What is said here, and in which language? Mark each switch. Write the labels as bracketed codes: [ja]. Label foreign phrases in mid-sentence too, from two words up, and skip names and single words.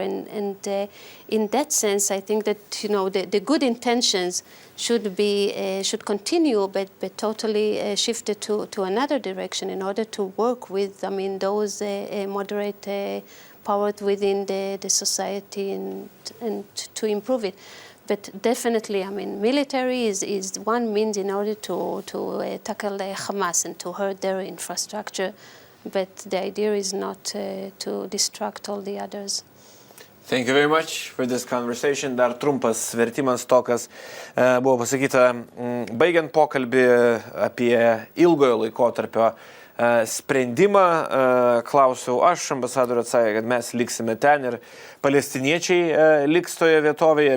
[en] And in that sense, I think that, the good intentions should continue, but totally shifted to another direction in order to work with, those moderate powers within the society and to improve it. But definitely, military is one means in order to tackle Hamas and to hurt their infrastructure. But the idea is not to distract all the others. Thank you very much for this conversation. [lt] Dar trumpas vertimas to, kas buvo pasakyta baigiant pokalbį apie ilgojo laikotarpio sprendimą. Klausiau aš, ambasadorė atsakė, kad mes liksime ten ir palestiniečiai liks toje vietovėje.